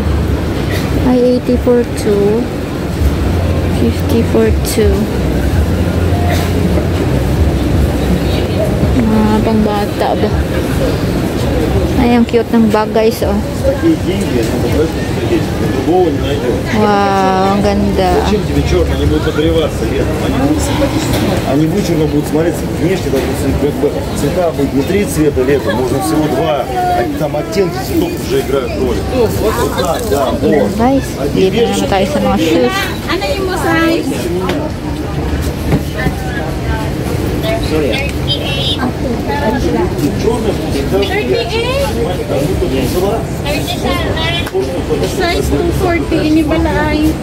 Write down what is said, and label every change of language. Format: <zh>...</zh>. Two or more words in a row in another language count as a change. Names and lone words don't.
<tl>Ay, 8042. 5042. Pangbata ba? Ay, ang cute ng bag guys, oh. Wow, ang ganda.</tl> <ru>Зачем тебе черно? Они будут подогреваться, Лен. Они вычурно будут смотреться. Внешне, допустим, как бы цвета будут не 3 цвета лета, можно всего 2. Там оттенки цветов уже играют роль. Вот так, да, вот.</ru> <tl>Guys, dito na naman tayo sa mga shoes. Ano yung mo size? Sorry. 38? Size 240, ini ba na ay?</tl>